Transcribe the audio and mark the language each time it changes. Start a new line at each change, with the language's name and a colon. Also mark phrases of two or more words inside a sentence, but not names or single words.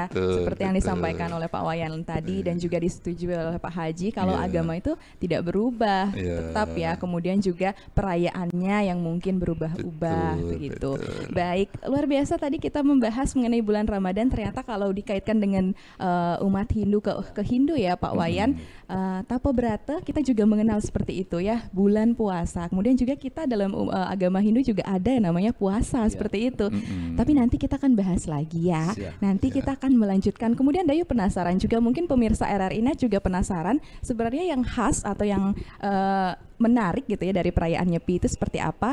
Indonesian: Seperti yang disampaikan oleh Pak Wayan tadi dan juga disetujui oleh Pak Haji, kalau agama itu tidak berubah, tetap ya. Kemudian juga perayaannya yang mungkin berubah-ubah begitu. Baik, luar biasa tadi kita membahas mengenai bulan Ramadan. Ternyata kalau dikaitkan dengan umat Hindu ke Hindu ya Pak Wayan, Tapo Brata kita juga mengenal seperti itu ya, bulan puasa. Kemudian juga kita dalam agama Hindu juga ada yang namanya puasa seperti itu. Tapi nanti kita akan bahas lagi ya. Nanti kita akan melanjutkan. Kemudian Dayu penasaran juga, mungkin pemirsa RRI Net juga penasaran sebenarnya yang khas atau yang menarik gitu ya dari perayaan Nyepi itu seperti apa.